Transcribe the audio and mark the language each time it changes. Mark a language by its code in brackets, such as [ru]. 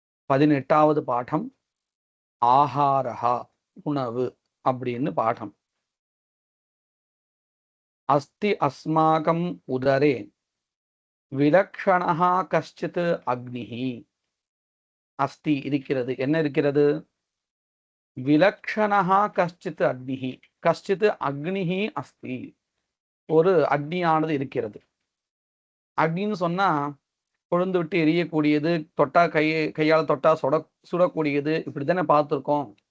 [ta] 18வது பாடம் ஆஹாரஹ உணவு அப்படின்னு பாடம். [sa] अस्ति अस्माकं उदरे विलक्षणः कश्चित् अग्निः. [ta] अस्ति இருக்கிறது, என்ன இருக்கிறது? விலக்ஷணः கஷ்டித் அக்னிஹி, கஷ்டித் அக்னிஹி அஸ்தி, ஒரு அக்னியானது இருக்கிறது. அக்னின்னு சொன்னா கொழுந்து விட்டு எரியக்கூடியது, தொட்டா கையால் தொட்டா சுடக்கூடியது, இப்படித்தானே பார்த்துருக்கோம்.